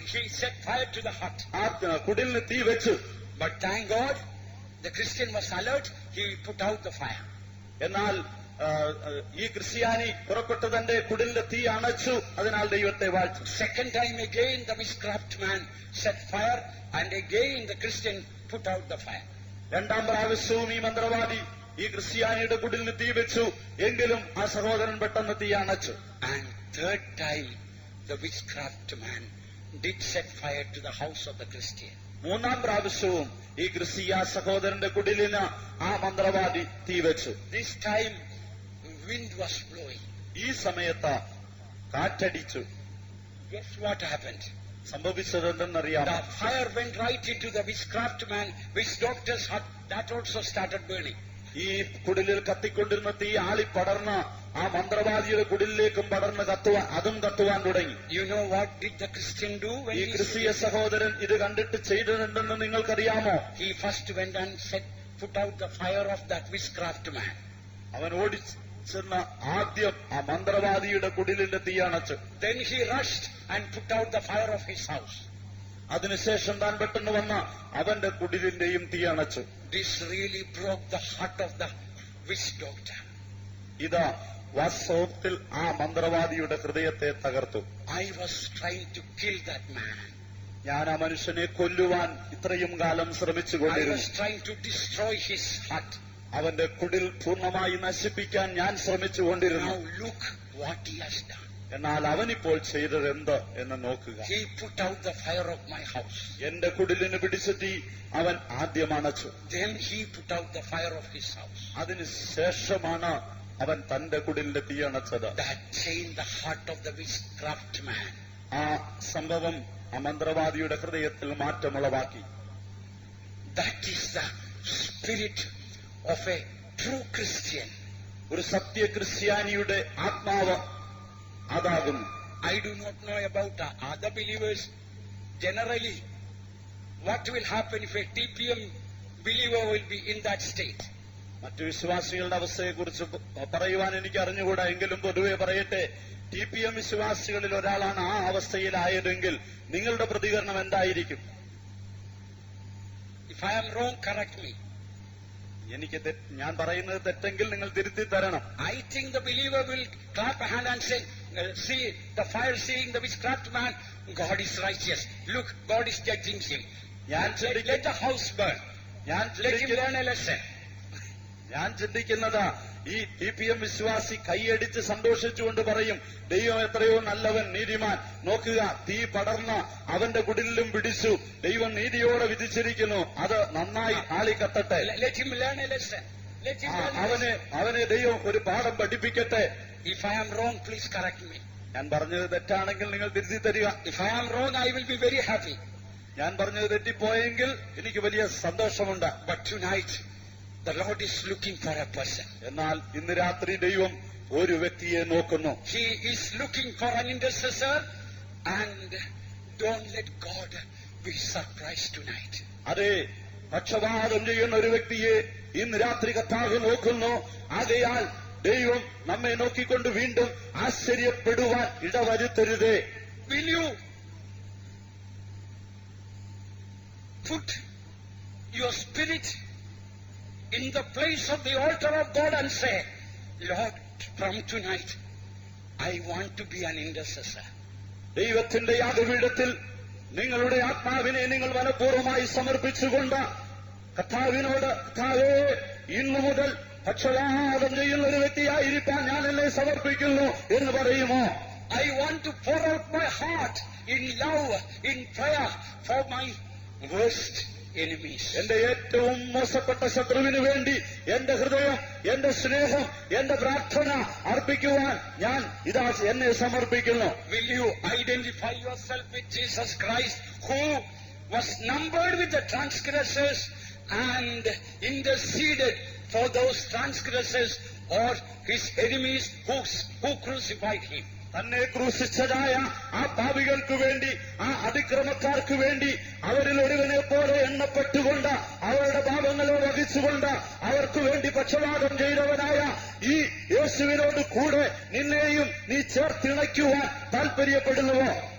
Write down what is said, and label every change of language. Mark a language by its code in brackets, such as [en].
[en] He set fire to the hut. [ml] ആ കുടിലിന് തീ വെച്ചു. [en] But thank God, the Christian was alert. He put out the fire. [ml] എന്നാൽ ഈ ക്രിസ്ത്യാനി പുറപ്പെട്ടു തന്റെ കുടിലിന്റെ തീ അണച്ചു. അതിനാൽ ദൈവത്തെ വാഴ്ത്തു. [en] Second time again, the witchcraft man set fire, and again the Christian put out the fire. [ml] രണ്ടാം പ്രാവശ്യവും ഈ മന്ത്രവാദി ഈ ക്രിസ്ത്യാനിയുടെ കുടിലിന് തീ വെച്ചു. എങ്കിലും ആ സഹോദരൻ പെട്ടെന്ന് തീ അണച്ചു. [en] And third time, the witchcraft man did set fire to the house of the Christian. [ml] മൂന്നാം പ്രാവശ്യവും ഈ ക്രിസ്തീയ സഹോദരന്റെ കുടിലിന് ആ മന്ത്രവാദി തീ വെച്ചു. [en] This time, wind was blowing. [ml] ഈ സമയത്ത് കാറ്റടിച്ചു. [en] Guess what happened? [ml] സംഭവിച്ചതെന്തെന്നറിയാം. [en] The fire went right into the witchcraft man, witch doctor's hut. That also started burning. [ml] ഈ കുടിലിൽ കത്തിക്കൊണ്ടിരുന്ന തീ ആളി പടർന്ന് ആ മന്ത്രവാദിയുടെ കുടിലിലേക്കും പടർന്ന് അതും കത്തുവാൻ തുടങ്ങി. [en] You know what did the Christian do when [ml] ഈ ക്രിസ്തീയ സഹോദരൻ ഇത് കണ്ടിട്ട് ചെയ്തിട്ടുണ്ടെന്ന് നിങ്ങൾക്കറിയാമോ? [en] He first went and set put out the fire of that witchcraft man. [ml] അവൻ ഓടിച്ചെന്ന ആദ്യം ആ മന്ത്രവാദിയുടെ കുടിലിന്റെ തീ അണച്ചു. [en] Then he rushed and put out the fire of his house. [ml] അതിനുശേഷം താൻ പെട്ടെന്ന് വന്ന അവന്റെ കുടിലിന്റെയും തീ അണച്ചു. [en] This really broke the heart of the witch doctor. [ml] ഇതാ വാസ്തവത്തിൽ ആ മന്ത്രവാദിയുടെ ഹൃദയത്തെ തകർത്തു. [en] I was trying to kill that man. [ml] ഞാൻ ആ മനുഷ്യനെ കൊല്ലുവാൻ ഇത്രയും കാലം [en] I [ml] ശ്രമിച്ചുകൊണ്ടിരുന്നു. [en] was trying to destroy his heart. [ml] അവന്റെ കുടിൽ പൂർണ്ണമായി നശിപ്പിക്കാൻ ഞാൻ ശ്രമിച്ചുകൊണ്ടിരുന്നു. [en] Now look what he has done. [ml] എന്നാൽ അവനിപ്പോൾ ചെയ്തത് എന്ത് എന്ന് നോക്കുക. [en] He put out the fire of my house. [ml] എന്റെ കുടിലിന് പിടിച്ച തീ അവൻ ആദ്യം അണച്ചു. [en] Then he put out the fire of his house. [ml] അതിനുശേഷമാണ് അവൻ തന്റെ കുടിലിന്റെ തീ അണച്ചത്. [en] That changed the heart of the witchcraft man. [ml] ആ സംഭവം ആ മന്ത്രവാദിയുടെ ഹൃദയത്തിൽ മാറ്റമുളവാക്കി. [en] That is the spirit of a true Christian. [ml] ഒരു സത്യ ക്രിസ്ത്യാനിയുടെ ആത്മാവ് അതാകുന്നു. [en] I do not know about other believers. Generally, what will happen if a TPM believer will be in that state? [ml] മറ്റു വിശ്വാസികളുടെ അവസ്ഥയെക്കുറിച്ച് പറയുവാൻ എനിക്ക് അറിഞ്ഞുകൂടാ. എങ്കിലും പൊതുവെ പറയട്ടെ, TPM വിശ്വാസികളിൽ ഒരാളാണ് ആ അവസ്ഥയിലായതെങ്കിൽ നിങ്ങളുടെ പ്രതികരണം എന്തായിരിക്കും? [en] If I am wrong, correct me. [ml] ഞാൻ പറയുന്നത് തെറ്റെങ്കിൽ നിങ്ങൾ തിരുത്തി തരണം. [en] I think the believer will clap a hand and say, see the fire seeing the witchcraft man, God is righteous. Look, God is judging him. Let the house burn. Let him learn a lesson. [ml] ഞാൻ ചിന്തിക്കുന്നതാ, ഈ TPM വിശ്വാസി കൈയടിച്ച് സന്തോഷിച്ചുകൊണ്ട് പറയും, ദൈവം എത്രയോ നല്ലവൻ, നീതിമാൻ, നോക്കുക തീ പടർന്ന അവന്റെ കുടിലും പിടിച്ചു, ദൈവം നീതിയോടെ വിധിച്ചിരിക്കുന്നു, അത് നന്നായി ആളിക്കത്തട്ടെ. [en] Let him learn a lesson. Let him learn a lesson. [ml] അവനെ ദൈവം ഒരു പാഠം പഠിപ്പിക്കട്ടെ. [en] If I am wrong, please correct me. [ml] ഞാൻ പറഞ്ഞത് തെറ്റാണെങ്കിൽ നിങ്ങൾ തിരുത്തി തരിക. [en] If I am wrong, I will be very happy. [ml] ഞാൻ പറഞ്ഞത് തെറ്റിപ്പോയെങ്കിൽ എനിക്ക് വലിയ സന്തോഷമുണ്ട്. [en] But tonight, the Lord is looking for a person. [ml] എന്നാൽ ഇന്ന് രാത്രി ദൈവം ഒരു വ്യക്തിയെ നോക്കുന്നു. [en] He is looking for an intercessor, and don't let God be surprised tonight. [ml] അതെ, പക്ഷപാതം ചെയ്യുന്ന ഒരു വ്യക്തിയെ ഇന്ന് രാത്രി കർത്താവ് നോക്കുന്നു. ആകയാൽ ദൈവം നമ്മെ നോക്കിക്കൊണ്ട് വീണ്ടും ആശ്ചര്യപ്പെടുവാൻ ഇടവരുത്തരുതേ. [en] Will you put your spirit in the place of the altar of God and say, Lord, from tonight, I want to be an intercessor. [ml] ദൈവത്തിന്റെ യാഗപീഠത്തിൽ നിങ്ങളുടെ ആത്മാവിനെ നിങ്ങൾ മനഃപൂർവ്വമായി സമർപ്പിച്ചുകൊണ്ട് കർത്താവിനോട്, കർത്താവേ, ഇന്നു മുതൽ പക്ഷപാതം ചെയ്യുന്ന ഒരു വ്യക്തിയായിരിക്കാൻ ഞാൻ എന്നെ സമർപ്പിക്കുന്നു എന്ന് പറയുമോ? [en] I want to pour out my heart in love, in prayer for my worst enemies. [ml] എന്റെ ഏറ്റവും മോശപ്പെട്ട ശത്രുവിന് വേണ്ടി എന്റെ ഹൃദയം, എന്റെ സ്നേഹം, എന്റെ പ്രാർത്ഥന അർപ്പിക്കുവാൻ ഞാൻ ഇതാ എന്നെ സമർപ്പിക്കുന്നു. [en] Will you identify yourself with Jesus Christ, who was numbered with the transgressors and interceded for those transgressors or his enemies who crucified him? [ml] തന്നെ ക്രൂശിച്ചതായ ആ പാപികൾക്ക് വേണ്ടി, ആ അതിക്രമക്കാർക്ക് വേണ്ടി അവരിൽ ഒരുവനെ പോലെ എണ്ണപ്പെട്ടുകൊണ്ട് അവരുടെ പാപങ്ങളെ വഹിച്ചുകൊണ്ട് അവർക്ക് വേണ്ടി പക്ഷപാതം ചെയ്തവനായ ഈ യേശുവിനോട് കൂടെ നിന്നെയും നീ ചേർത്തിണയ്ക്കുവാൻ താൽപര്യപ്പെടുന്നുവോ?